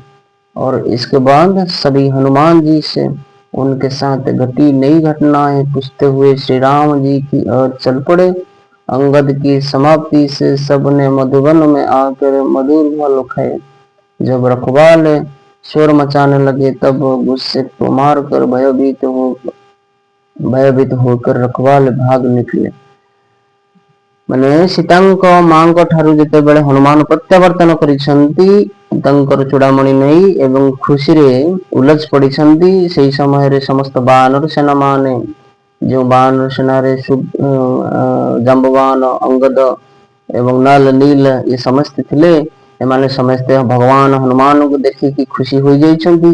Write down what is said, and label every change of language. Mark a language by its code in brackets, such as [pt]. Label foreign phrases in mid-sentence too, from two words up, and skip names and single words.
[hi] और इसके बाद सभी हनुमान जी से उनके साथ घटी नई घटनाएं पूछते हुए श्री राम जी की ओर चल पड़े। अंगद की समाप्ति से सबने मधुबन में आकर मधुर फल खाए। जब रखवाले शोर मचाने लगे, तब गुस्से को मारकर भयभीत होकर रखवाले भाग निकले। [or] ମାନେ ସୀତାଙ୍କ ମାଙ୍କ ଠାରୁ ଯେତେବେଳେ ହନୁମାନ ପ୍ରତ୍ୟାବର୍ତ୍ତନ କରିଛନ୍ତି ତାଙ୍କର ଚୂଡାମଣି ନେଇ ଏବଂ ଖୁସିରେ ଉଲସ ପଡିଛନ୍ତି, ସେହି ସମୟରେ ସମସ୍ତ ବାନର ସେନା ମାନେ, ଯେଉଁ ବାନର ସେନାରେ ଜାମ୍ବବାନ, ଅଙ୍ଗଦ ଏବଂ ନଲ ନୀଲ ଏ ସମସ୍ତେ ଥିଲେ, ଏମାନେ ସମସ୍ତେ ଭଗବାନ ହନୁମାନଙ୍କୁ ଦେଖିକି ଖୁସି ହୋଇଯାଇଛନ୍ତି।